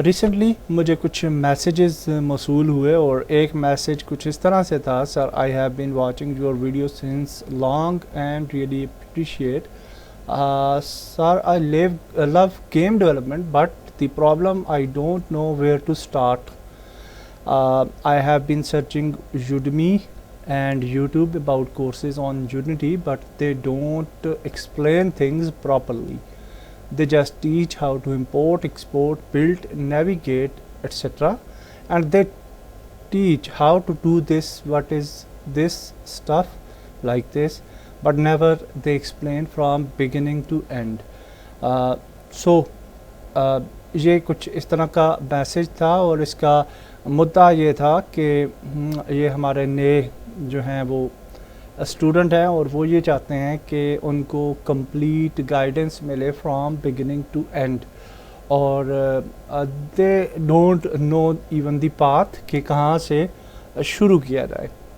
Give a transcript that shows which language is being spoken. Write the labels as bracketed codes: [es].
[hi] Recently मुझे कुछ messages मौसूल हुए और एक मैसेज कुछ इस तरह से था, [en] Sir I have been watching your video since long and really appreciate. Sir I love game development but the problem I don't know where to start. I have been searching Udemy and YouTube about courses on Unity, but they don't explain things properly. They just teach how to import, export, build, navigate, etc. And they teach how to do this, what is this stuff like this, but never they explain from beginning to end. [hi] So ये कुछ इस तरह का message था और इसका मुद्दा ये था कि ये हमारे नए जो हैं वो स्टूडेंट हैं और वो ये चाहते हैं कि उनको कंप्लीट गाइडेंस मिले [en] from beginning to end, [hi] और [en] they don't know even the path [hi] कि कहाँ से शुरू किया जाए।